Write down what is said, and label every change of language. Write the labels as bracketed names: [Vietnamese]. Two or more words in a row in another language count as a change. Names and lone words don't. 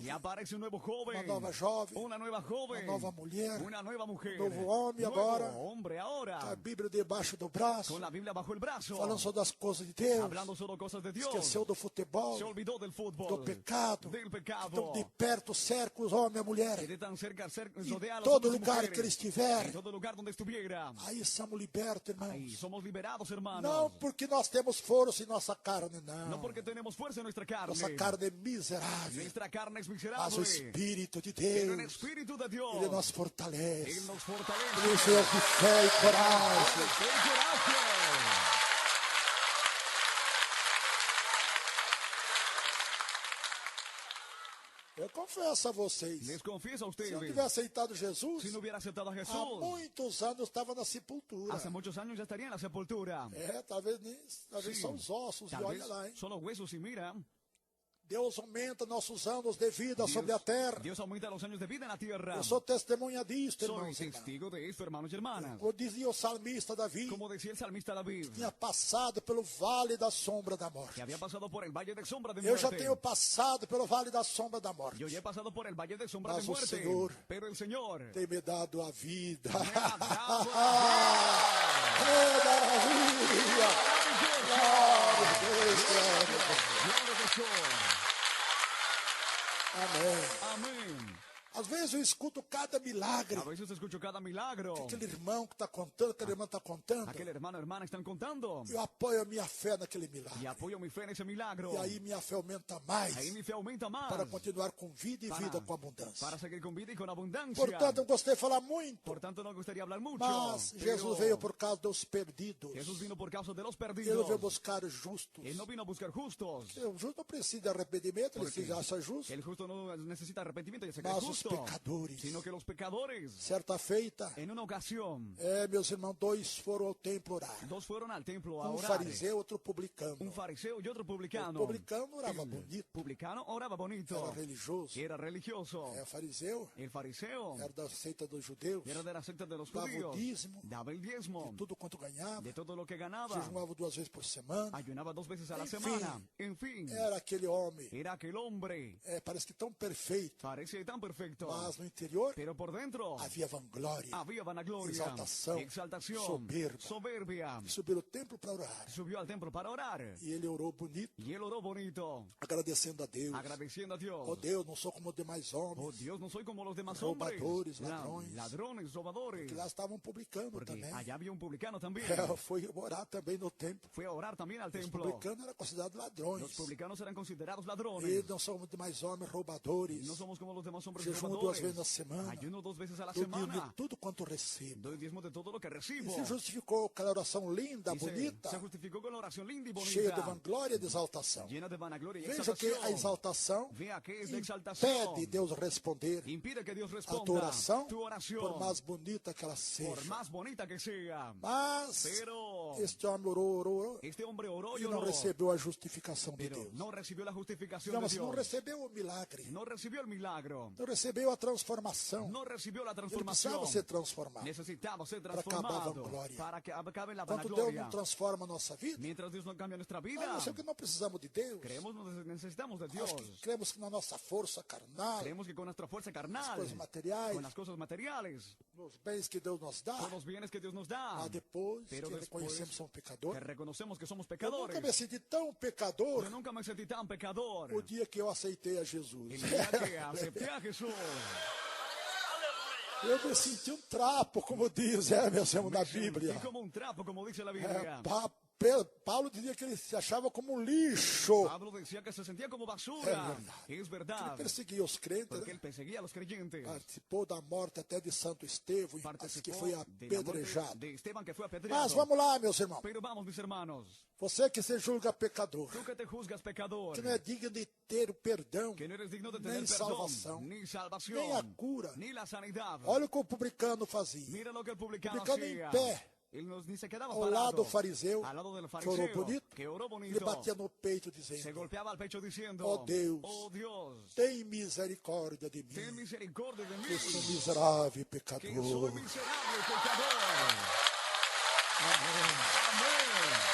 [Spanish] Y aparece un nuevo joven, [Portuguese] uma nova jovem, [Spanish] una nueva joven, [Portuguese] uma nova mulher, [Spanish] una nueva mujer, [Portuguese] novo homem [Spanish] nuevo [Portuguese] agora, [Spanish] hombre [Portuguese] com a [Spanish] ahora, [Portuguese] Bíblia debaixo do braço, [Spanish] con la Biblia bajo el brazo, [Portuguese] falando sobre as coisas de Deus, [Spanish] hablando solo cosas de Dios, [Portuguese] esqueceu do futebol, [Spanish] se olvidó del [Portuguese] do [Spanish] fútbol, [Portuguese] pecado, [Spanish] del pecado, [Portuguese] então de perto cerca os homens e a mulher, [Spanish] que de tan cerca [Portuguese] em [Spanish] rodea a los [Portuguese] todo [Spanish] hombres y [Portuguese] lugar [Spanish] mujeres, [Portuguese] que ele estiver, [Spanish] en todo lugar donde estuviera. [Portuguese] aí somos libertos, [Spanish] Ahí [Portuguese] irmãos. [Spanish] somos liberados, hermanos. [Portuguese] Não porque nós temos força em nossa carne, [Spanish] No [Portuguese] não. [Spanish] porque tenemos fuerza en nuestra carne. [Portuguese] Nossa carne é miserável, [Spanish] Nuestra carne es [Portuguese] mas o [Spanish] miserable. [Portuguese] Espírito de [Spanish] Pero el [Portuguese] Deus, [Spanish] Espíritu de Dios, [Portuguese] Ele nos fortalece. [Spanish] Él nos fortalece. [Portuguese] Por isso eu com fé e coragem. [Spanish] Ten coraje. [Portuguese] Eu confesso a vocês, [Spanish] Les confieso a [Portuguese] se eu [Spanish] ustedes, [Portuguese] tivesse aceitado Jesus, [Spanish] si no hubiera aceptado a [Portuguese] há [Spanish] Jesús, [Portuguese] muitos anos eu estava na sepultura. [Spanish] hace muchos años ya estaría en la sepultura. [Portuguese] Talvez [Spanish] Sí. [Portuguese] são os ossos, e [Spanish] Tal [Portuguese] olha [Spanish] vez [Portuguese] lá, hein? [Spanish] solo huesos y mira, [Portuguese] Deus aumenta nossos anos de vida sobre a terra. [Spanish] Dios aumenta los años de vida en la tierra. [Portuguese] Eu sou testemunha disto, [Spanish] Soy [Portuguese] irmãos e irmãs. [Spanish] testigo de esto, hermanos y hermanas. [Portuguese] Como dizia o salmista Davi, [Spanish] Como decía el salmista David, [Portuguese] tinha passado pelo vale da sombra da morte. [Spanish] que había pasado por el valle de sombra de [Portuguese] Eu já [Spanish] muerte. [Portuguese] tenho passado pelo vale da sombra da morte. [Spanish] Yo ya he pasado por el valle de sombra [Portuguese] Mas [Spanish] de [Portuguese] o [Spanish] muerte. Señor Pero el Señor [Portuguese] Tem me dado a vida. [Spanish] me ha dado [Portuguese] Que maravilha! Glória a Deus, glória a Deus. [Spanish] Gloria a Dios. [Portuguese] Amém. [Spanish] Amén. [Portuguese] Às vezes eu escuto cada milagre. [Spanish] A veces escucho cada milagro. [Portuguese] Aquele irmão que está contando, aquela irmã está contando. [Spanish] Aquel hermano, hermana están contando. [Portuguese] Eu apoio a minha fé naquele milagre. [Spanish] Y apoyo mi fe en ese milagro. [Portuguese] E aí minha fé aumenta mais [Spanish] Ahí mi fe aumenta más. [Portuguese] para continuar com vida e [Spanish] Para- [Portuguese] vida com abundância. [Spanish] Para seguir con vida y con abundancia. [Portuguese] Portanto, eu gostei de falar muito, [Spanish] Por tanto, no gustaría hablar mucho. [Portuguese] mas [Spanish] pero [Portuguese] Jesus veio por causa dos perdidos. [Spanish] Jesús vino por causa de los [Portuguese] Ele [Spanish] perdidos. [Portuguese] veio buscar os justos. [Spanish] Él no vino a buscar justos. [Portuguese] O justo não precisa de arrependimento, ele se acha justo. [Spanish] El justo no necesita arrepentimiento y se cree [Portuguese] Mas os [Spanish] justo. [Portuguese] pecadores, [Spanish] Sino que los pecadores, [Portuguese] certa feita, [Spanish] en una ocasión, [Portuguese] meus irmãos, dois foram ao templo orar. [Spanish] dos fueron al templo a [Portuguese] Um [Spanish] orar. [Portuguese] fariseu, outro publicano. [Spanish] Un fariseo y otro [Portuguese] O [Spanish] publicano. [Portuguese] publicano orava [Spanish] El [Portuguese] bonito, [Spanish] publicano oraba bonito. [Portuguese] era religioso. [Spanish] Era religioso. [Portuguese] O fariseu [Spanish] El fariseo [Portuguese] era da seita dos judeus, [Spanish] era de la secta de los [Portuguese] dava o [Spanish] judíos. [Portuguese] dízimo, [Spanish] Daba el diezmo [Portuguese] tudo quanto ganhava, [Spanish] de todo lo que ganaba. [Portuguese] jejuava 2 vezes por semana. [Spanish] Ayunaba 2 veces a la En fin. semana. En fin, [Portuguese] Era aquele homem, [Spanish] era aquel hombre. [Portuguese] parece que tão perfeito, [Spanish] Parece tan perfecto. [Portuguese] mas no interior [Spanish] Pero por dentro [Portuguese] havia vanglória. [Spanish] había vanagloria, Exaltación, exaltación, [Portuguese] soberba. [Spanish] soberbia. [Portuguese] Subiu ao templo para orar. [Spanish] Subió al templo para orar. [Portuguese] E ele orou bonito, [Spanish] Y él oró bonito, [Portuguese] agradecendo a Deus. [Spanish] agradeciendo a Dios. [Portuguese] Oh Deus, não sou como os demais [Spanish] Oh [Portuguese] homens. [Spanish] Dios, no soy como los demás Robadores, hombres. [Portuguese] ladrões. [Spanish] Ladrones, robadores. [Portuguese] Que lá estavam publicando [Spanish] Porque [Portuguese] também. [Spanish] allá había un publicano también. [Portuguese] Foi orar também no templo. [Spanish] Fue a orar también al [Portuguese] Os [Spanish] templo. [Portuguese] publicanos eram considerados ladrões. [Spanish] Los publicanos eran considerados [Portuguese] E [Spanish] ladrones. [Portuguese] não somos os demais homens roubadores. [Spanish] No somos como los demás hombres [Portuguese] Jejuo 2 [Spanish] robadores. [Portuguese] vezes na semana. [Spanish] Ayuno 2 veces a la [Portuguese] Eu digo de [Spanish] semana. [Portuguese] tudo quanto recebo. [Spanish] Doy diezmo de todo lo que [Portuguese] E [Spanish] recibo. [Portuguese] se justificou aquela oração linda, [Spanish] Y [Portuguese] bonita, [Spanish] se justificó con la oración linda y [Portuguese] cheia de [Spanish] bonita. [Portuguese] vanglória e de exaltação. [Spanish] Llena de vanagloria y [Portuguese] Veja que a [Spanish] exaltación. [Portuguese] exaltação [Spanish] Vea que es de exaltación. [Portuguese] impede Deus responder [Spanish] Impide que Dios [Portuguese] a [Spanish] responda [Portuguese] tua oração, [Spanish] tu oración. [Portuguese] por mais bonita que ela [Spanish] Por [Portuguese] seja. [Spanish] más bonita que sea. [Portuguese] Mas [Spanish] Pero [Portuguese] este homem orou [Spanish] este hombre oró y [Portuguese] e não [Spanish] oró. [Portuguese] recebeu a justificação de [Spanish] Pero [Portuguese] Deus. [Spanish] no recibió la justificación [Portuguese] Não, [Spanish] de [Portuguese] mas não [Spanish] Dios. [Portuguese] recebeu o milagre. [Spanish] No recibió el milagro. [Portuguese] Não recebeu a transformação. [Spanish] No recibió la [Portuguese] Ele [Spanish] transformación. [Portuguese] precisava ser transformado. [Spanish] Necesitaba ser [Portuguese] Para acabar a [Spanish] transformado [Portuguese] vanglória. [Spanish] para que acabe la [Portuguese] Quando Deus [Spanish] vanagloria. [Portuguese] não transforma a nossa vida, [Spanish] Mientras Dios no cambia nuestra vida, [Portuguese] nós achamos que não precisamos de Deus. [Spanish] creemos necesitamos de Dios. [Portuguese] Nós cremos que na nossa força carnal, [Spanish] Creemos que con nuestra fuerza [Portuguese] as [Spanish] carnal, [Portuguese] coisas materiais, [Spanish] con las cosas materiales, [Portuguese] nos bens que Deus nos dá, [Spanish] con los bienes que Dios nos da, [Portuguese] mas depois [Spanish] Pero [Portuguese] que [Spanish] después [Portuguese] reconhecemos que somos [Spanish] que [Portuguese] pecadores. [Spanish] reconocemos que somos [Portuguese] Eu nunca me [Spanish] pecadores. [Portuguese] senti tão pecador [Spanish] Yo nunca me sentí tan pecador [Portuguese] o dia que eu aceitei a Jesus. [Spanish] el día que acepté a Jesús. [Portuguese] Eu me senti um trapo, como diz, meus irmãos, na Bíblia. [Spanish] Sentí como un trapo, como dice la Biblia. [Portuguese] Paulo dizia que ele se achava como um lixo. [Spanish] Pablo decía que se sentía como basura. Es [Portuguese] Ele [Spanish] verdad. [Portuguese] perseguia os crentes, [Spanish] Porque [Portuguese] né? [Spanish] él perseguía a los creyentes. [Portuguese] Participou da morte até de Santo Estevão, que [Spanish] Participó [Portuguese] foi [Spanish] de la muerte [Portuguese] apedrejado. [Spanish] de Esteban, que fue [Portuguese] Mas [Spanish] apedreado. [Portuguese] vamos lá, meus irmãos. [Spanish] Pero vamos, mis hermanos. [Portuguese] Você que se julga pecador, [Spanish] Tú que te juzgas pecador, [Portuguese] que não é digno de ter o perdão, [Spanish] que no eres digno de tener [Portuguese] nem [Spanish] perdón, [Portuguese] salvação, [Spanish] ni salvación, [Portuguese] nem a cura. [Spanish] ni la sanidad. [Portuguese] Olha o que o publicano fazia. [Spanish] Mira lo que el publicano [Portuguese] Publicano em [Spanish] hacía. [Portuguese] pé, [Spanish] Él ni se quedaba [Portuguese] ao [Spanish] parado. [Portuguese] lado do fariseu, [Spanish] Al lado del [Portuguese] que orou [Spanish] fariseo, [Portuguese] bonito, [Spanish] que oró [Portuguese] ele [Spanish] bonito. [Portuguese] batia no peito [Spanish] Se [Portuguese] dizendo: [Spanish] golpeaba al pecho diciendo, [Portuguese] Oh Deus, [Spanish] oh Dios, [Portuguese] tem misericórdia de [Spanish] ten [Portuguese] mim, [Spanish] misericordia de [Portuguese] que sou [Spanish] mí, [Portuguese] miserável [Spanish] que soy [Portuguese] pecador. [Spanish] miserable pecador. Amén.